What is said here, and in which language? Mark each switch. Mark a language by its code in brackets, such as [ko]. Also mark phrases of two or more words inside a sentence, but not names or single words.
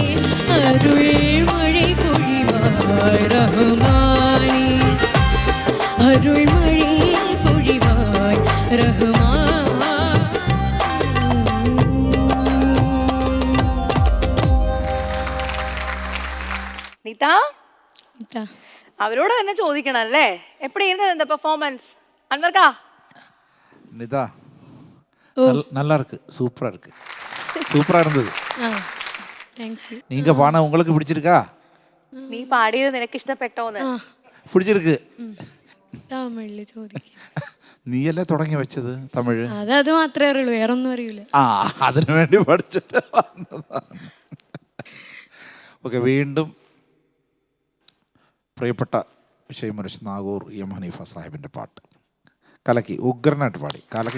[ta] அருள் மழை பொழிவாய் ரஹ்மானே, அருள் மழை பொழிவாய் ரஹ்மானே. நீதா, இதா. அவரோட என்ன [ml] ചോദിക്കണം അല്ലേ? [ta] எப்படி இருந்தது இந்த பெர்ஃபார்மன்ஸ்? அன்வர்கா நிதா நல்லா இருக்கு, சூப்பரா இருக்கு, சூப்பரா இருந்தது. [ml] ആ [en] thank you. [ta] நீங்க பாட உங்களுக்கு பிடிச்சிருக்கா? [ml] നീ പാടിയത് നിനക്ക് ഇഷ്ടപ്പെട്ടോന്ന്? ആ [ta] பிடிச்சிருக்கு. [ml] തമിഴിൽ ചോദിക്കാം. നീയല്ലേ തുടങ്ങി വെച്ചത് തമിഴ്? അത് മാത്രമേ അറിയുള്ളൂ, വേറെ ഒന്നും അറിയില്ല. ആ, അതിനു വേണ്ടി പഠിച്ചിട്ട് വന്നതാണ്. ഓക്കെ, വീണ്ടും പ്രിയപ്പെട്ട ഷെയ്മുരശ് നാഗൂർ എം ഹനീഫ സാഹിബിൻ്റെ പാട്ട് കലക്കി, ഉഗ്രനായിട്ട് പാടി, കലക്കി.